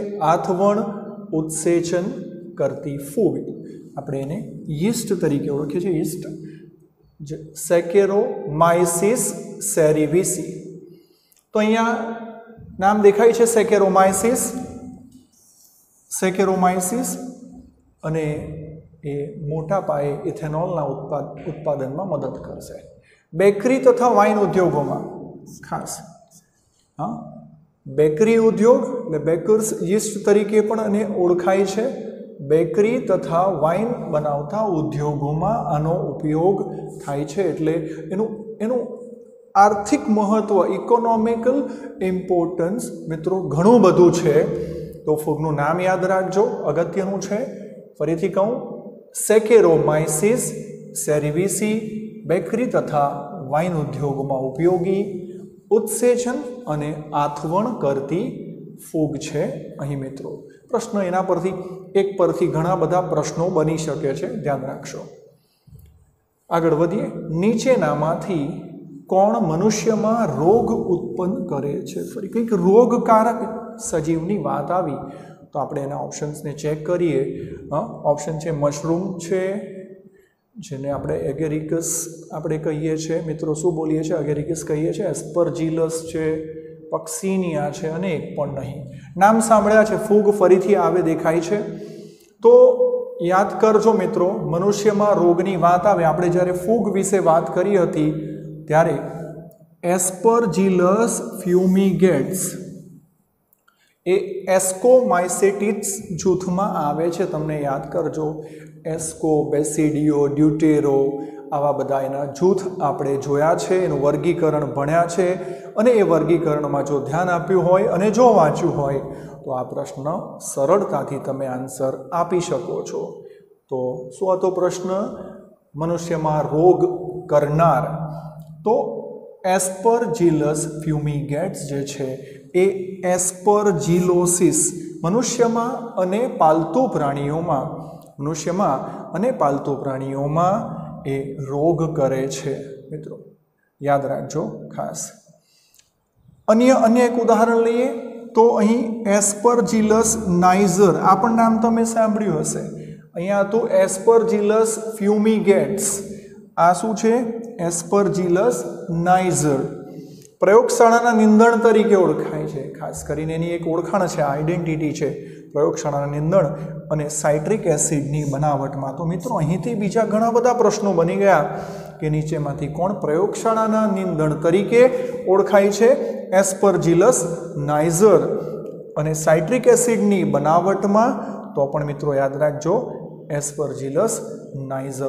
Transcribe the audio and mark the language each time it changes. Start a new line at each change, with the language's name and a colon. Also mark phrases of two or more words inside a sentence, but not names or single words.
Gujarati: આથવણ ઉત્સેચન કરતી ફૂગ આપણે એને યીસ્ટ તરીકે ઓળખીએ છીએ, यीस्ट। સેકેરોમાઇસિસ સેરિવિસી, તો અહીંયા નામ દેખાય છે સેકેરોમાઇસિસ, સેકેરોમાઇસિસ અને એ મોટા પાયે ઇથેનોલના ઉત્પાદન મેં મદદ કરશે। બેકરી તથા વાઇન ઉદ્યોગો મેં ખાસ, હાં, બેકરી ઉદ્યોગ એટલે
English: baker's yeast
Gujarati: તરીકે પણ આને ઓળખાય છે। બેકરી તથા વાઇન બનાવતા ઉદ્યોગો મેં આનો ઉપયોગ થાય છે, એટલે એનુ આર્થિક મહત્વ,
English: economical importance
Gujarati: મિત્રો ઘણું બધું છે। તો ફૂગનું નામ યાદ રાખજો, અગત્યનું છે। ફરીથી કહું, સેકેરોમાઇસિસ સેરિવિસી, બેકરી તથા વાઇન ઉદ્યોગ મેં ઉપયોગી, ઉત્સેચન અને આથવણ કરતી ફૂગ છે અહીં મિત્રો। પ્રશ્ન એના પરથી એક પરથી ઘણા બધા પ્રશ્નો બની શકે છે, ધ્યાન રાખશો। આગળ વધીએ। નીચેનામાંથી કોણ મનુષ્યમાં રોગ ઉત્પન્ન કરે છે? ફરી કંઈક રોગકારક સજીવની વાત આવી તો આપણે એના ઓપ્શન્સ ને ચેક કરીએ। ઓપ્શન છે મશરૂમ છે, જેને આપણે એગેરિકસ આપણે કહીએ છે। મિત્રો શું બોલીએ છે? એગેરિકસ કહીએ છે। એસ્પરજિલસ છે, પક્સિનિયા છે અને એક પણ નહીં। નામ સાંભળ્યા છે, ફૂગ ફરીથી આવે દેખાય છે। તો યાદ કરજો મિત્રો, મનુષ્યમાં રોગની વાત આવે, આપણે જ્યારે ફૂગ વિશે વાત કરી હતી ત્યારે એસ્પરજિલસ ફ્યૂમિગેટ્સ એ એસ્કોમાઇસેટિડ્સ જૂથમાં આવે છે। તમને યાદ કરજો, એસ્કો, બેસિડિયો, ડ્યૂટેરો આવા બધા એના જૂથ આપણે જોયા છે, એનું વર્ગીકરણ ભણ્યા છે અને એ વર્ગીકરણમાં જો ધ્યાન આપ્યું હોય અને જો વાંચ્યું હોય તો આ પ્રશ્ન સરળતાથી તમે આંસર આપી શકો છો। તો શું હતો પ્રશ્ન? મનુષ્યમાં રોગ કરનાર તો એસ્પરજિલસ ફ્યૂમિગેટ્સ જે છે એ એસ્પરજિલોસિસ મનુષ્યમાં અને પાલતૂ પ્રાણીઓમાં, મનુષ્યમાં અને પાલતૂ પ્રાણીઓમાં એ રોગ કરે છે। મિત્રો યાદ રાખજો ખાસ। અન્ય એક ઉદાહરણ લઈએ તો અહીં એસ્પરજિલસ નાઇજર, આ પણ નામ તમે સાંભળ્યું હશે। અહીંયા તો એસ્પરજિલસ ફ્યૂમિગેટ્સ, આ શું છે? एस्परजिलस नाइजर। પ્રયોગશાળાના નિંદણ તરીકે ઓળખાય છે। ખાસ કરીને એની એક ઓળખાણ છે, આઇડેન્ટિટી છે પ્રયોગશાળાના નિંદણ અને
English: citric acidની
Gujarati: बनावटमां। તો મિત્રો અહીંથી બીજા ઘણા બધા પ્રશ્નો બની ગયા કે નીચેમાંથી કોણ પ્રયોગશાળાના નિંદણ તરીકે ઓળખાય છે? એસ્પરજીલસ નાઇઝર। અને
English: citric acidની
Gujarati: બનાવટમાં તો પણ મિત્રો યાદ રાખજો એસ્પરજીલસ નાઇઝર.